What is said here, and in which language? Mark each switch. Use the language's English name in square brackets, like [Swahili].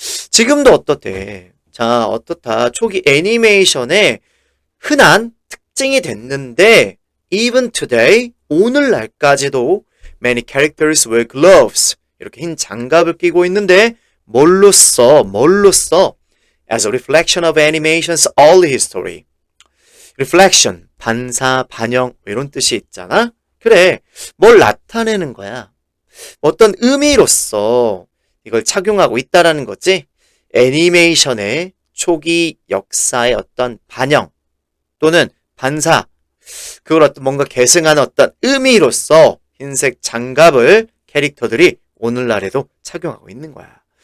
[Korean] 지금도 어떻대? 자, 어떻다? 초기 애니메이션의 흔한 특징이 됐는데 [English] even today, [Korean] 오늘날까지도 [English] many characters wear gloves. [Korean] 이렇게 흰 장갑을 끼고 있는데 뭘로써? [English] As a reflection of animation's early history. [Korean] reflection, 반사, 반영 이런 뜻이 있잖아. 그래, 뭘 나타내는 거야. 어떤 의미로서 이걸 착용하고 있다라는 거지. 애니메이션의 초기 역사의 어떤 반영 또는 반사, 그걸 어떤 뭔가 계승하는 어떤 의미로서 흰색 장갑을 캐릭터들이 오늘날에도 착용하고 있는 거야.